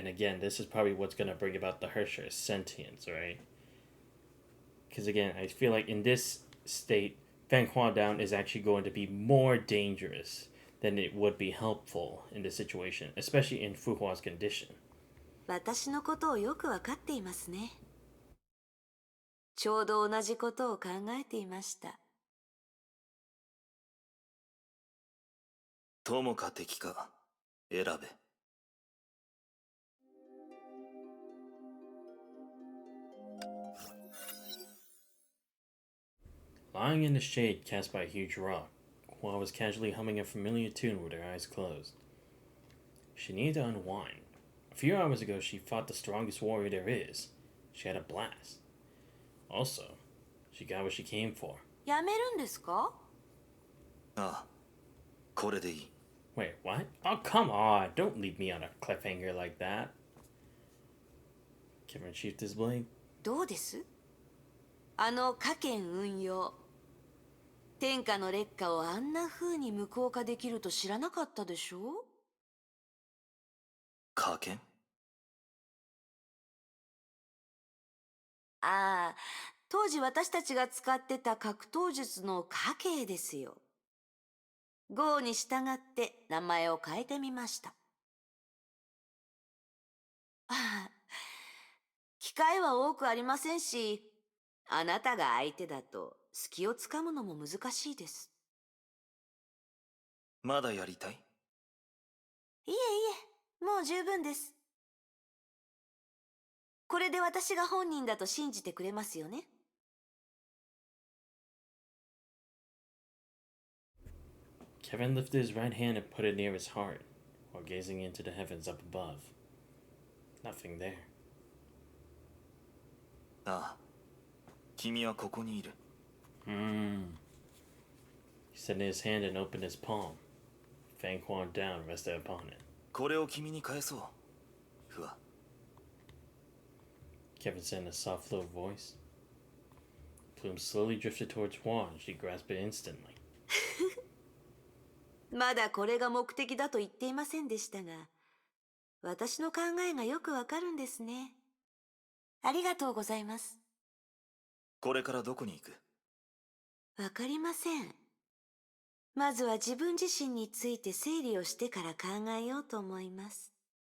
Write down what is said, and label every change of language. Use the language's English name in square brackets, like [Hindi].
[English] And again, this is probably what's going to bring about the Hersher sentience, right? Because again, I feel like in this state, Fang Hua Down is actually going to be more dangerous than it would be helpful in this situation, especially in Fu Hua's condition. [Japanese] 私のことをよくわかっていますね。ちょうど同じことを考えていました。友か敵か選べ。 [English] Lying in the shade cast by a huge rock, Hua was casually humming a familiar tune with her eyes closed. She needed to unwind. A few hours ago, she fought the strongest warrior there is. She had a blast. Also, she got what she came for. [Japanese] やめるんですか？ああ、これでいい。 [English] Wait, what? Oh, come on. Don't leave me on a cliffhanger like that. Kevin sheathed his blade. [Japanese] どうです？あの家権運用。天下の劣化をあんな風に無効化できると知らなかったでしょ？加減？ああ、当時私たちが使ってた格闘術の家系ですよ。号に従って名前を変えてみました。ああ、機会は多くありませんし、あなたが相手だと隙をつかむのも難しいです。まだやりたい？いえいえ、もう十分です。これで私が本人だと信じてくれますよね。 [English] Kevin lifted his right hand and put it near his heart, while gazing into the heavens up above. Nothing there. [Japanese] ああ、君はここにいる。 [English] He extended his hand and opened his palm. Fang Quan down rested upon it. [Japanese] これを君に返そう。フワ。 [English] Kevin said in a soft, low voice. Plume slowly drifted towards Juan. She grasped it instantly. [Japanese] まだこれが目的だと言っていませんでしたが、私の考えがよくわかるんですね。ありがとうございます。これからどこに行く？わかりません。まずは自分自身について整理をしてから考えようと思います。